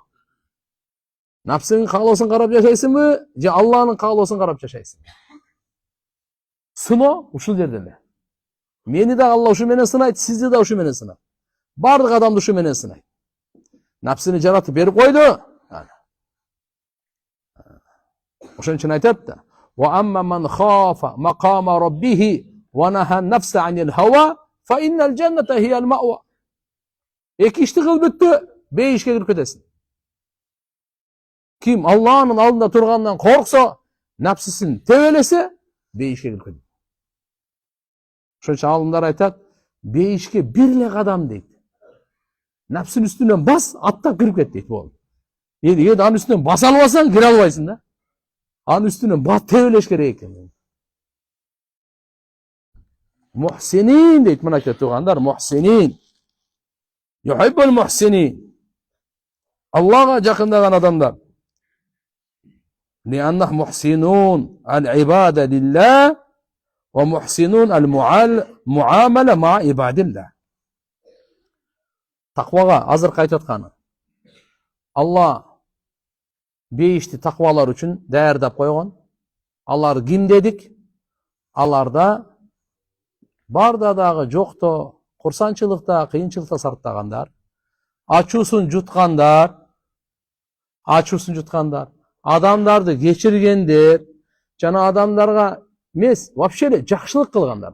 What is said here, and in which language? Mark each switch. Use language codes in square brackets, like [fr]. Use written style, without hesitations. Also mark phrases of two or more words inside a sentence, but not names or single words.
[ky] Напсинин каалоосун карап жашайсыңбы, же Алланын каалоосун карап жашайсың? Сыноо ушул жерде эле. Мени да Алла ушу менен сынайт, сизди да ушу менен сынайт. Бардык адамды ушу менен сынайт. Напсини жаратып берип койду. Ошон үчүн айтат да: [ar] "وأما من خاف مقام ربه ونهى النفس عن الهوى، فإن الجنة هي المأوى." [ky] Эки ишти кылып бүттү, бейишке кирип кетесиң. Ким Алланын алдында тургандан корксо, напсисин тебелесе, бейишке кирип кетет. Ошон үчүн алымдар айтат, бейишке бир эле кадам дейт. Нәпсинин үстүнөн бас, аттап кирип кет дейт. Болду. Эгер анын үстүнөн баса албасаң, кире албайсың да. Анын үстүнөн бас тебелеш керек экен. Мухсинин дейт, мынакей туугандар, мухсинин. [ar] يحب المحسنين. [ky] Аллага жакындаган адамдар. [ar] لأنه محسنون العبادة لله ومحسنون المعاملة مع عباد الله. [ky] Тақваға азыр айтып атканы. Алла бейишти тақвалар үчүн даярдап койгон. Алар ким дедик? Аларда барда дагы жокто, курсанчылыкта, кыйынчылыкта сарптагандар, ачуусун жуткандар, адамдарды кечиргендер, жана адамдарга эмес, вообще эле жакшылык кылгандар.